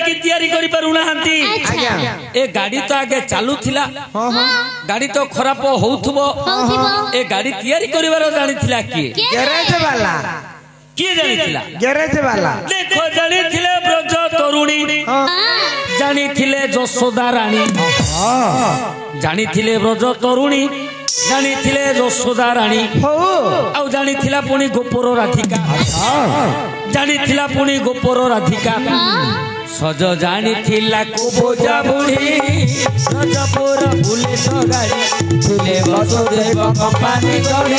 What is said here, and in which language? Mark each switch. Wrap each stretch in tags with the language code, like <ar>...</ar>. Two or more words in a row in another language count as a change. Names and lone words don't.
<or>କି ତିଆରି କରି ପାରୁନାହାନ୍ତି ଏ ଗାଡି ତ ଆଗେ ଚାଲୁଥିଲା ଗାଡି ତ ଖରାପ ହଉଥିବ ଏ ଗାଡି ତିଆରି କରିବାର ଜାଣିଥିଲା କିଏ</or> <hi>गैरेज वाला</hi> <or>କିଏ ଜାଣିଥିଲା</or> <hi>गैरेज वाला</hi> <or>ଦେଖ ଜାଣିଥିଲେ ବ୍ରଜ ତରୁଣୀ ଜାଣିଥିଲେ ଯଶୋଦା ରାଣୀ ଜାଣିଥିଲେ ବ୍ରଜ ତରୁଣୀ ଜାଣିଥିଲେ ଯଶୋଦା ରାଣୀ हो ଆଉ ଜାଣିଥିଲା ପୁଣି ଗୋପର ରାଧିକା ଜାଣିଥିଲା ପୁଣି ଗୋପର ରାଧିକା ସଜ ଜାଣିଥିଲା କୋବଜା ବୁଢୀ ବ୍ରଜପୁର ବୁଲେଟ ଗାଡି ଥିଲେ ବସୁଦେବ କମ୍ପାନୀ ଗାଡି</or>